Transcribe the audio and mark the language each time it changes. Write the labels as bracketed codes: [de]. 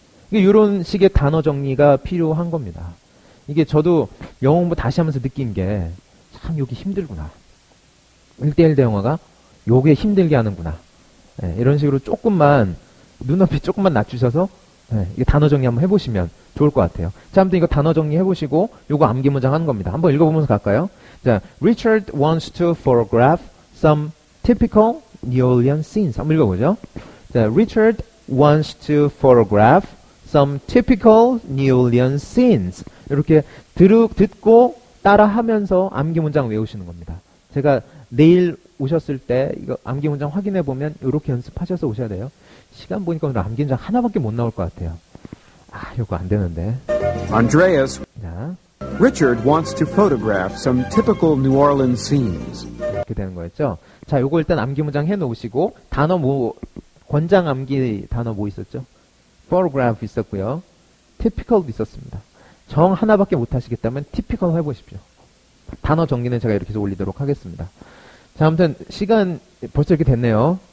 [ko] 이런 식의 단어 정리가 필요한 겁니다. 이게 저도 영어 공부 다시 하면서 느낀 게 참 여기 힘들구나. 1대1 대응어가 요게 힘들게 하는구나. 이런 식으로 눈높이 조금만 낮추셔서 이게 단어 정리 한번 해보시면 좋을 것 같아요. 자, 아무튼 이거 단어 정리 해보시고 요거 암기 문장 하는 겁니다. 한번 읽어보면서 갈까요? 자, [en] Richard wants to photograph some typical New Orleans scenes. [ko] 한번 읽어보죠. 자, [en] Richard wants to photograph some typical New Orleans scenes. [ko] 이렇게 듣고 따라하면서 암기 문장 외우시는 겁니다. 제가 내일 오셨을 때 이거 암기 문장 확인해 보면 이렇게 연습하셔서 오셔야 돼요. 시간 보니까 오늘 암기 문장 하나밖에 못 나올 것 같아요. 아, 이거 안 되는데. Andreas, 자, [en] Richard wants to photograph some typical New Orleans scenes. [ko] 이렇게 되는 거였죠. 자, 요거 일단 암기 문장 해 놓으시고 단어 권장 암기 단어 뭐 있었죠? photograph 있었고요. typical도 있었습니다. 정 하나밖에 못 하시겠다면 typical 해보십시오. 단어 정리는 제가 이렇게 해서 올리도록 하겠습니다. 자, 아무튼 시간 벌써 이렇게 됐네요.